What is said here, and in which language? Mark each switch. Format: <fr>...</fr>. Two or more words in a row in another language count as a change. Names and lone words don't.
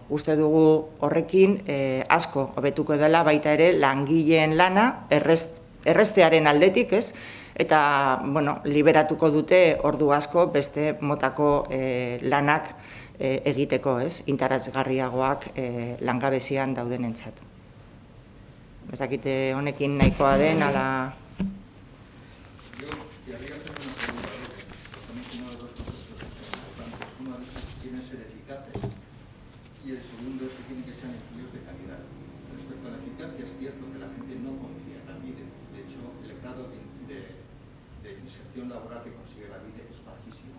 <eu>Uste dugu horrekin asko hobetuko dela baita ere langileen lana errestearen aldetik, eta liberatuko dute ordu asko beste motako lanak egiteko, interesgarriagoak langabezian daudenentzat. Ez dakite honekin nahikoa den, ala...</eu> <es>Y el segundo es que tienen que ser empleos de calidad. Respecto a la eficacia, es cierto que la gente no confía en Lanbide. De hecho, el grado de inserción laboral que consigue Lanbide es bajísimo.</es>